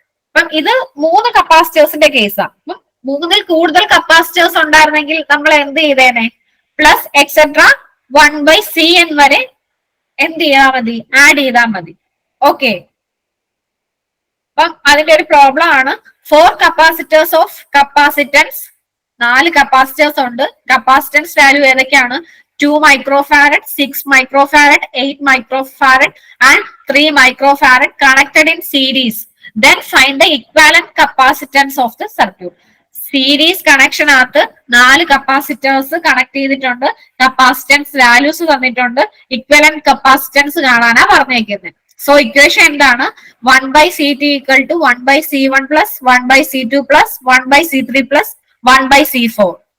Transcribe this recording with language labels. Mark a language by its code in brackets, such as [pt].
[ml] അപ്പം ഇത് 3 കപ്പാസിറ്റേഴ്സിന്റെ കേസാണ്. അപ്പം 3ൽ കൂടുതൽ കപ്പാസിറ്റേഴ്സ് ഉണ്ടായിരുന്നെങ്കിൽ നമ്മൾ എന്ത് ചെയ്തേനെ, പ്ലസ് എക്സെട്ര 1/CN വരെ എന്ത് ചെയ്താൽ മതി, ആഡ് ചെയ്താൽ മതി. ഓക്കെ, അപ്പം അതിന്റെ ഒരു പ്രോബ്ലം ആണ്. 4 കപ്പാസിറ്റേഴ്സ് ഓഫ് കപ്പാസിറ്റൻസ്, 4 കപ്പാസിറ്റേഴ്സ് ഉണ്ട്. കപ്പാസിറ്റൻസ് വാല്യൂ ഏതൊക്കെയാണ്, [en] 2 microfarad, 6 microfarad, 8 microfarad and 3 microfarad connected in series. Then find the equivalent capacitance of the circuit. [ml] Series connection അകത്ത് 4 കപ്പാസിറ്റേഴ്സ് കണക്ട് ചെയ്തിട്ടുണ്ട്, കപ്പാസിറ്റൻസ് വാല്യൂസ് തന്നിട്ടുണ്ട്, ഇക്വലന്റ് കപ്പാസിറ്റൻസ് കാണാനാ പറഞ്ഞേക്കുന്നത്. So equation എന്താണ്, 1/CT equal to 1/C1 plus 1/C2 plus 1/C3 plus 1/C4.